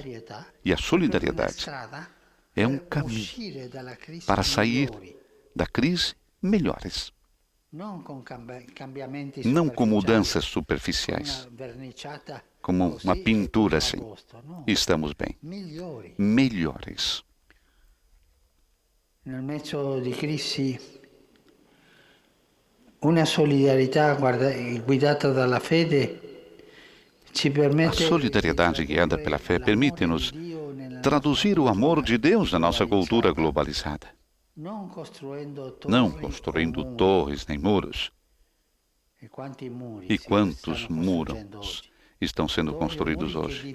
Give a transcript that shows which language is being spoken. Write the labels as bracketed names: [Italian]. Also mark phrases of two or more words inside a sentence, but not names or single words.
[Portuguese] E a solidariedade é um caminho para sair da crise melhores. Não com mudanças superficiais, como uma pintura assim. Estamos bem. Melhores. [Italian] Nel mezzo di crisi, una solidarietà guidata dalla fede ci permette. [Portuguese] A solidariedade guiada pela fé permite-nos traduzir o amor de Deus na nossa cultura globalizada. Não construindo torres nem muros. E quantos muros estão sendo construídos hoje?